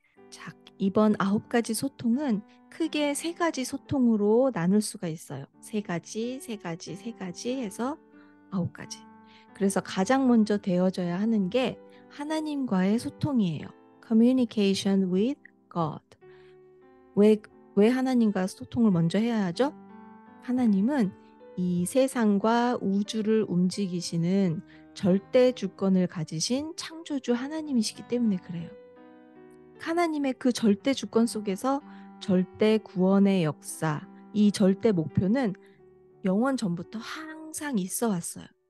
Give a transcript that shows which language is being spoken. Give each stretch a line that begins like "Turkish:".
Korean: 자, 이번 9가지 소통은 크게 3가지 소통으로 나눌 수가 있어요. 3가지, 3가지, 3가지 해서 9가지. 그래서 가장 먼저 되어져야 하는 게 하나님과의 소통이에요.
English: Communication with God.
Korean: 왜 하나님과 소통을 먼저 해야 하죠? 하나님은 이 세상과 우주를 움직이시는 절대 주권을 가지신 창조주 하나님이시기 때문에 그래요. 하나님의 그 절대 주권 속에서 절대 구원의 역사, 이 절대 목표는 영원 전부터 항상 있어 왔어요.